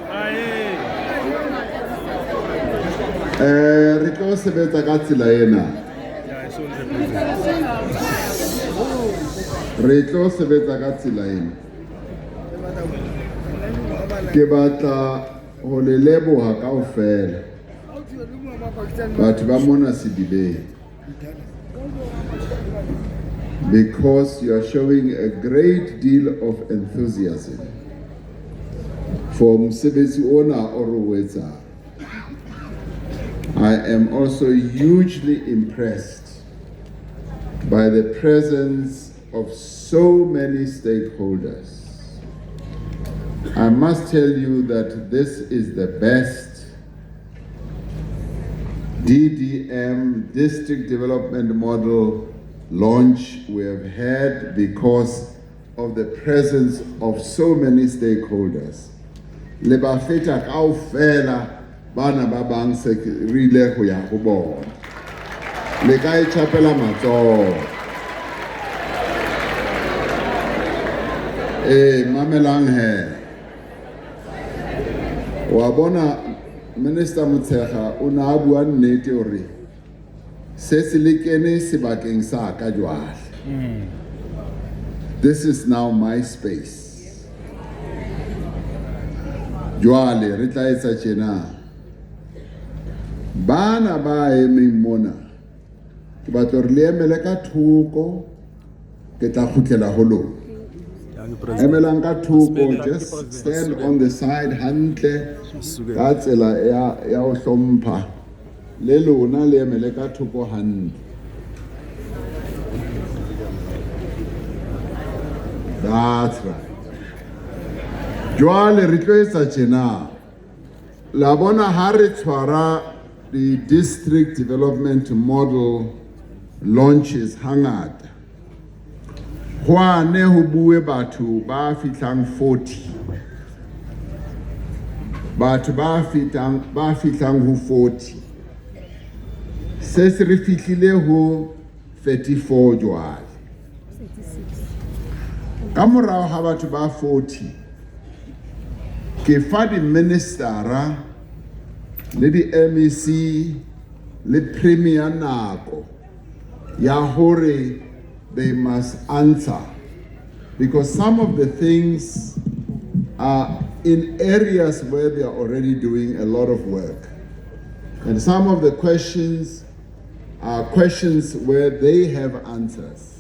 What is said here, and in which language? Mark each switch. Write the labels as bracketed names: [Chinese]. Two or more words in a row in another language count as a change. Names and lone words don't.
[Southern Sotho] Re tlo sebetsa ka tsela ena. Re tlo sebetsa ka tsela ena. Ke batla ho le leboha kaofela. Batho ba mona Sedibeng. [English] Because you are showing a great deal of enthusiasm for [Southern Sotho] mosebetsi ona o re o etsang. [English] I am also hugely impressed by the presence of so many stakeholders. I must tell you that this is the best DDM, District Development Model, launch we have had because of the presence of so many stakeholders. [Southern Sotho] Le ba feta kaofela bana ba bang se rile ho ya ho bona. Le ka e chapela matsoho. Mamelang he. Wa bona Minister Motshekga o na bua nnete hore se le kene sebakeng sa ka jwale. [English] This is now my space. [Southern Sotho] Jwale re tla etsa tjena. Bana ba emeng mona ke batla re le emele ka thoko ke tla khutlela ho lona. Emelang ka thoko, [English] just stand on the side [Southern Sotho] hantle ka tsela ya ho hlompha. Le lona le emele ka thoko hantle. [English] That's right. [Southern Sotho] Jwale re tlo etsa tjena. La bona ha re tshwara [English] the district development model launches [Southern Sotho] hangata. Hwane ho bue batho ba fitlang 40. Batho ba fitlang ho 40. Se se re fihlile ho 34 jwale. Ka morao ha batho ba 40 ke fa di ministera le di MEC le premier nako ya hore [English] they must answer, because some of the things are in areas where they are already doing a lot of work, and some of the questions are questions where they have answers.